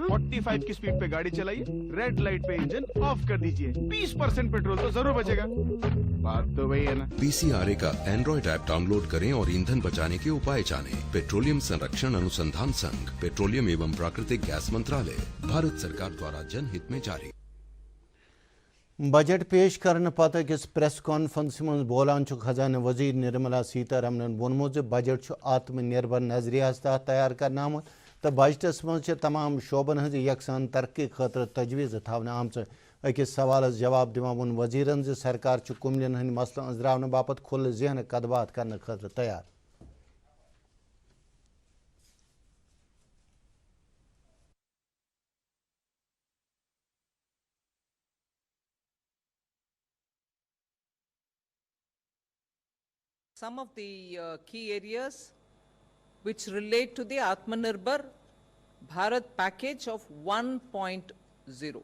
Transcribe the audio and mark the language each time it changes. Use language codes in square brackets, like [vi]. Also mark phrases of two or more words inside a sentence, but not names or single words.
[hi] 45 की स्पीड पे गाड़ी चलाइए, [en] red light [hi] पे [en] engine off [hi] कर दीजिए, 20% पेट्रोल तो जरूर बचेगा। बात तो वही है ना। पीसीआरए का [en] Android app [hi] डाउनलोड करें और ईंधन बचाने के उपाय जानें। पेट्रोलियम संरक्षण अनुसंधान संघ, पेट्रोलियम एवं प्राकृतिक गैस मंत्रालय, भारत सरकार द्वारा जनहित में जारी। [ks] بجٹ پیش کرنے پَت اَکِس [en] press conference [ks] مَز بولان خزانہ وزیر نرملا سیتارمن وونمو بجٹ آتم نربھر نظریس تحت تیار کرنہ آمُت تہ بجٹس مَز تمام شعبن حَز یکسان ترقی خٲطر تجویز تھاوَن آمَچ اَکِس سوال جواب دِوان وون وزیرن سرکار کُمِلن ہَند مسلن انجراون باپت کھُل ذہن کدبات کرنے خٲطر تیار. [en] Some of the key areas which relate to the Atmanirbhar Bharat package of 1.0.